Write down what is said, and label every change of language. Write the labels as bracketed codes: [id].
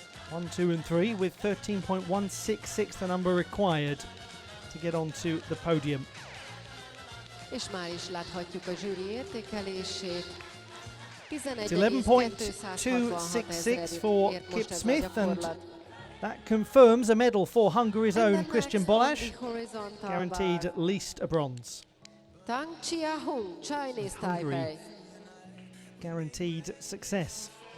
[en] 1, 2 and 3 with 13.166 the number required to get onto the podium. [hu] És már is láthatjuk a zsűri értékelését. [en] It's 11.266 for Kip Smith, and that confirms a medal for Hungary's own Christian Balázs, guaranteed at least a bronze. Tang Chia-hung, Chinese Taipei. Guaranteed success.